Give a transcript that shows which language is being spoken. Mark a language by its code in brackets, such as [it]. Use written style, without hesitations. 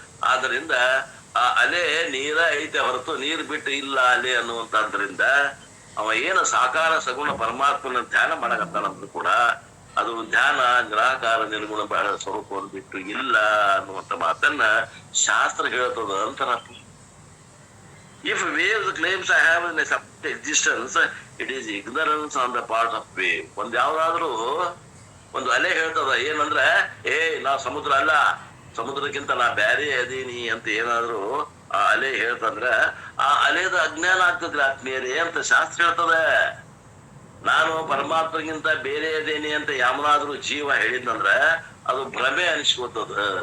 [kn] ಆದ್ದರಿಂದ ಆ ಅಲೆ ನೀರ ಐತೆ ಹೊರತು ನೀರ್ ಬಿಟ್ಟು ಇಲ್ಲ ಅಲೆ ಅನ್ನುವಂತದ್ರಿಂದ ಅವ ಏನು ಸಾಕಾರ ಸಗುಣ ಪರಮಾತ್ಮನ ಧ್ಯಾನ ಮಾಡಕತ್ತಾನಂದ್ರು ಕೂಡ ಅದು ಧ್ಯಾನ ನಿರಾಕಾರ ನಿರ್ಗುಣ ಸ್ವರೂಪವನ್ನು ಬಿಟ್ಟು ಇಲ್ಲ ಅನ್ನುವಂತ ಮಾತನ್ನ ಶಾಸ್ತ್ರ ಹೇಳ್ತದ ಅಂತಾರ. [en] If waves claims I have in a separate existence, it is ignorance on the part of wave. [kn] ಒಂದ್ ಯಾವ್ದಾದ್ರು ಒಂದು ಅಲೆ ಹೇಳ್ತದ ಏನಂದ್ರ, ನಾ ಸಮುದ್ರ ಅಲ್ಲ, ಸಮುದ್ರಕ್ಕಿಂತ ನಾ ಬ್ಯಾರೆ ಅದೀನಿ ಅಂತ ಏನಾದ್ರು ಆ ಅಲೆ ಹೇಳ್ತಂದ್ರ ಆ ಅಲೆದ ಅಜ್ಞಾನ ಆಗ್ತದ್ರಿ ಆತ್ಮೀಯರೇ ಅಂತ ಶಾಸ್ತ್ರ ಹೇಳ್ತದ. ನಾನು ಪರಮಾತ್ಮಗಿಂತ ಬೇರೆ ಅದೇನಿ ಅಂತ ಯಾವನಾದ್ರೂ ಜೀವ ಹೇಳಿದ್ನಂದ್ರ ಅದು ಭ್ರಮೆ ಅನಿಸ್ಕೋತದ.